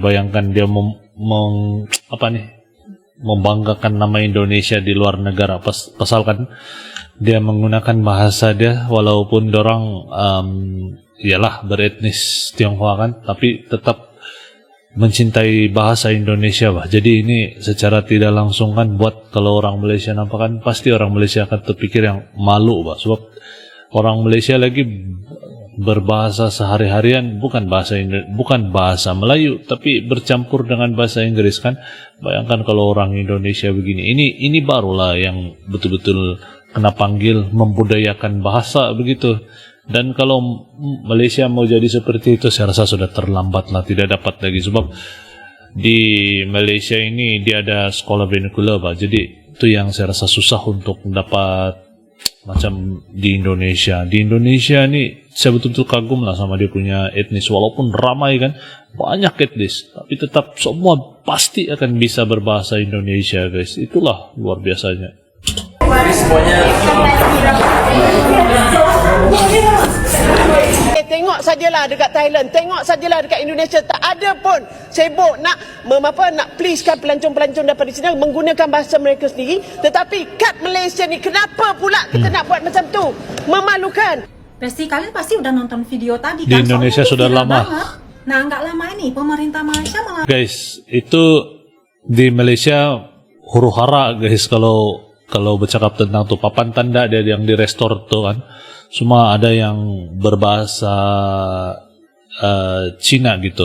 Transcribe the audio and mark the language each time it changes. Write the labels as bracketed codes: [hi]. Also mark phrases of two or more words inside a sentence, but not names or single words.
[ms] Bayangkan dia membanggakan nama Indonesia di luar negara. Pasalkan dia menggunakan bahasa dia, walaupun dorang ialah beretnis Tionghoa kan, tapi tetap mencintai bahasa Indonesia bah. Jadi ini secara tidak langsung kan buat kalau orang Malaysia nampak kan, pasti orang Malaysia akan terpikir yang malu bah. Sebab orang Malaysia lagi berbahasa sehari-harian bukan bahasa Melayu, tapi bercampur dengan bahasa Inggris kan. Bayangkan kalau orang Indonesia begini. Ini barulah yang betul-betul kena panggil membudayakan bahasa begitu. Dan kalau Malaysia mau jadi seperti itu, saya rasa sudah terlambat lah, tidak dapat lagi. Sebab di Malaysia ini dia ada sekolah vernacular bah. Jadi itu yang saya rasa susah untuk dapat macam di Indonesia. Di Indonesia ini saya betul-betul kagum lah sama dia punya etnis. Walaupun ramai kan, banyak etnis, tapi tetap semua pasti akan bisa berbahasa Indonesia guys. Itulah luar biasanya. Jadi semuanya tengok sajalah dekat Thailand, tengok sajalah dekat Indonesia, tak ada pun sibuk nak pleasekan pelancong-pelancong daripada sini menggunakan bahasa mereka sendiri. Tetapi kat Malaysia ni kenapa pula kita nak buat macam tu? Memalukan. [id] Pasti kalian pasti udah nonton video tadi Di kan? Indonesia Soalnya sudah viral lama. banget. Nah, nggak lama ini pemerintah Malaysia malah [ms] Guys, itu di Malaysia huru hara guys kalau bercakap tentang tuh papan tanda dia yang di restor tuh kan. Semua ada yang berbahasa Cina gitu.